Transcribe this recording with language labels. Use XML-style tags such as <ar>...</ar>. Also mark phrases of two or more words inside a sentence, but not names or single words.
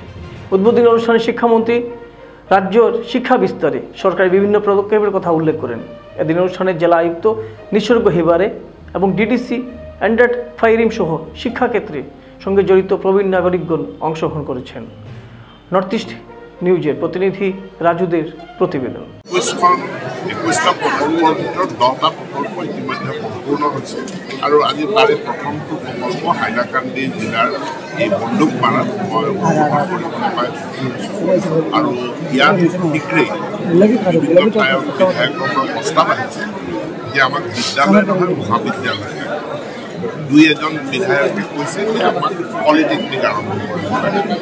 <bn>উদ্বোধনী অনুষ্ঠানে শিক্ষামন্ত্রী রাজ্যের শিক্ষা বিস্তারে সরকারি বিভিন্ন পদক্ষেপের কথা উল্লেখ করেন। এদিন অনুষ্ঠানে জেলা আয়ুক্ত নিসর্গ হেবারে এবং ডিডিসি অ্যান্ড্রেড ফাইরিম সহ শিক্ষাক্ষেত্রে সঙ্গে জড়িত প্রবীণ নাগরিকগণ অংশগ্রহণ করেছেন। নর্থ ইস্ট নিউজের প্রতিনিধি রাজুদের প্রতিবেদন।</bn> <as>21টা প্ৰকল্পৰ ভিতৰত 10টা প্ৰকল্প ইতিমধ্যে সম্পূৰ্ণ হৈছে আৰু আজি তাৰে প্ৰথমটো প্ৰকল্প হাইলাকান্দি জিলাৰ এই বন্দুকপাৰাত মই উদ্বোধন কৰিবলৈ পাইছোঁ। আৰু ইয়াত শীঘ্ৰেই বিধায়কৰ প্ৰস্তাৱ আহিছে যে আমাক বিদ্যালয় নহয় মহাবিদ্যালয়, 2-এজন বিধায়কে কৈছে যে আমাক পলিটেকনিক আৰম্ভ কৰিব লাগে।</as>